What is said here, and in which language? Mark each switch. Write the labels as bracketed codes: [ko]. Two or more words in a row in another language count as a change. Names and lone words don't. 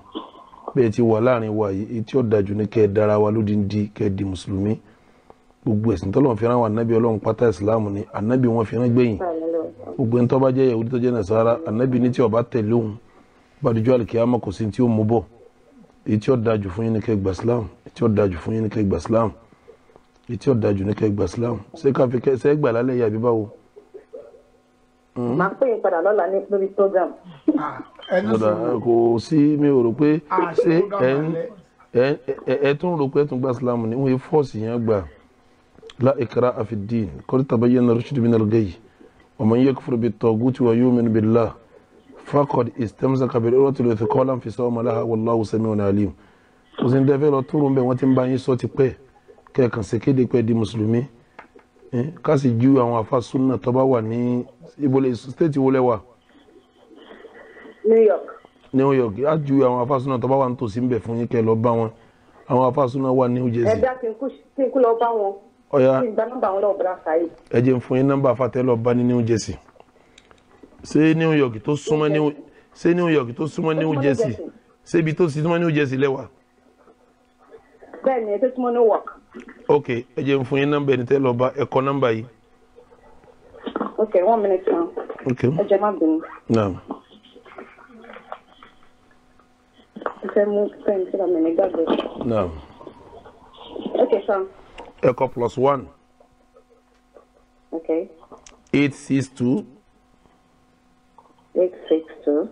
[yo] bẹ́ẹ̀ ti wà láàrin wa yìí èyí tí ó dáa jù ní kẹ́ ẹ dára wa lódìndí kẹ́ ẹ di mùsùlùmí gbogbo ẹ̀sìn tọ́lọ́run fi rán wa ànábì ọlọ́run pátá ìsìláàmù ni ànábì wọn fi rán gbẹ̀yìn gbogbo ẹni tó bá jẹ́ Yahudi tó jẹ́ Nasara ànábì ní tí ó bá tẹ̀lé òun bá dojú àlùkìyámà kò sí tí ó mú bọ̀ èyí tí ó dáa jù fún yín ní kẹ́ gbà síláàmù èyí tí ó dáa jù fún yín ní kẹ́ gbà síláàmù èyí tí ó dáa jù ní kẹ́ gbà síláàmù ṣé ká fi ṣe gbà lálẹ́ yìí àbí báwo. Máa pè é padà lọ́la ní lórí program. Kò sí mi ò rò pé ṣé ẹ tún rò pé ẹ tún gbà síláàmù ni wọ́n yẹ fọ́ọ̀sì yẹn gbà [ar] لا إكراه في الدين قد تبين الرشد من الغي ومن يكفر بالطاغوت ويؤمن بالله فقد استمسك بالعروة الوثقى لا انفصام لها والله سميع عليم. [yo] kò sí ní dẹ́fẹ́ lọ tó rò ń bẹ̀ wọ́n ti ń bá yín sọ ti pẹ́ kẹ́ẹ̀kan ṣe kéde pé di mùsùlùmí ká sì ju àwọn àfa súnà tó bá wà ní ibole stéètì wo lẹ wà. New York á ju àwọn àfa súnà tó bá wà nítòsí ń bẹ̀ fún yín kẹ́ lọ bá wọn àwọn àfa súnà wà ní New Jersey. Ẹ̀dá kí n kú lọ bá wọn. Ọ̀ya kí n gba nọ́mbà wọn lọ bọ́dá sáyé. ẹ jẹ́ n fún yín nọ́mbà àfàtẹ́ lọ bá ní New Jersey. ṣé New York tó súnmọ́ New Jersey ṣé ibi tó súnmọ́ New Jersey lẹ́wà. Bẹ́ẹ̀ni ètò tí mo ní work. Ok ẹ jẹ́ n fún yín nọ́mbà ẹni tẹ́ lọ bá ẹ kọ nọ́mbà yìí. [en] Ok 1 minute now. [yo] Ok ẹ jẹ́ má bínú. Naam. ẹ fẹ́ mú pẹ́ẹ́n tí wàá mẹ́rin gbàgbé. Naam. [en] Ok sir. [yo] ẹ kọ +1. Ok. 862. 862.